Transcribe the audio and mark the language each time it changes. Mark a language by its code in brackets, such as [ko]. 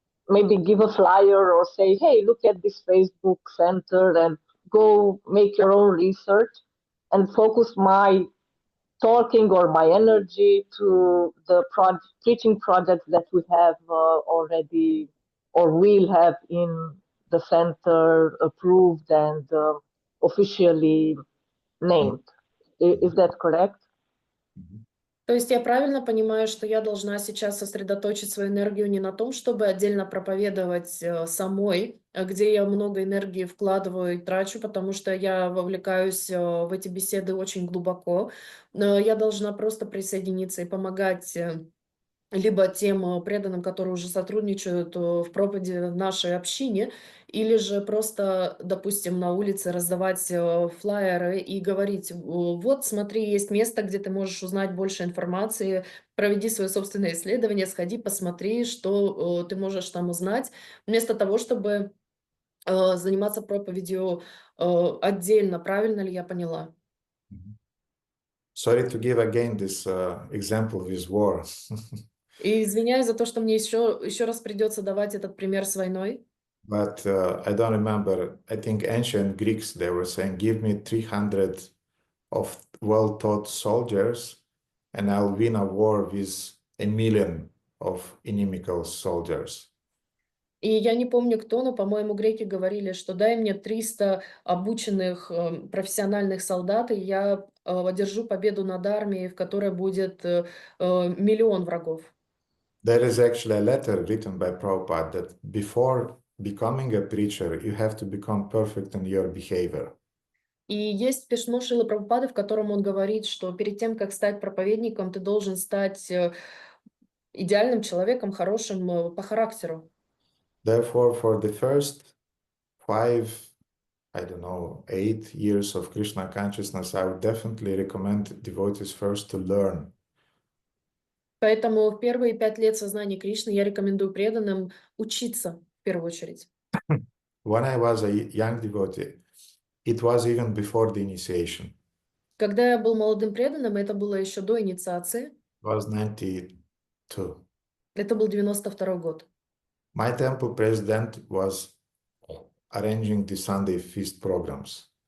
[en] maybe give a flyer or say, hey, look at this Facebook center and go make your own research, and focus my talking or my energy to the preaching projects that we have already or will have in the center, approved and officially named. Is that correct? [ru] То есть я правильно понимаю, что я должна сейчас сосредоточить свою энергию не на том, чтобы отдельно проповедовать самой, где я много энергии вкладываю и трачу, потому что я вовлекаюсь в эти беседы очень глубоко. Но я должна просто присоединиться и помогать либо тем преданным, которые уже сотрудничают в проповеди в нашей общине, или же просто, допустим, на улице раздавать флаеры и говорить, вот, смотри, есть место, где ты можешь узнать больше информации, проведи свое собственное исследование, сходи, посмотри, что ты можешь там узнать, вместо того, чтобы заниматься проповедью отдельно. Правильно ли я поняла? [en] Sorry to give again this example with war. [ru] И извиняюсь за то, что мне еще раз придется давать этот пример с войной. [en] But I don't remember. I think ancient Greeks, they were saying, give me 300 of well-taught soldiers and I'll win a war with 1,000,000 of inimical soldiers. [ru] И я не помню кто, но, по-моему, греки говорили, что дай мне 300 обученных профессиональных солдат, и я одержу победу над армией, в которой будет 1,000,000 врагов. [en] There is actually a letter written by Prabhupada that before becoming a preacher, you have to become perfect in your behavior. [ru] И есть письмо Шрилы Прабхупады, в котором он говорит, что перед тем, как стать проповедником, ты должен стать идеальным человеком, хорошим по характеру. [en] Therefore, for the first 5, I don't know, 8 years of Krishna consciousness, I would definitely recommend devotees first to learn. [ru] Поэтому в первые 5 лет сознания Кришны я рекомендую преданным учиться в первую очередь. [en] When I was a young devotee, it was even before the initiation. [ru] Когда я был молодым преданным, это было еще до инициации. [en] It was 92. [ru] Это был 92 год. [en] My temple president was arranging the Sunday feast programs.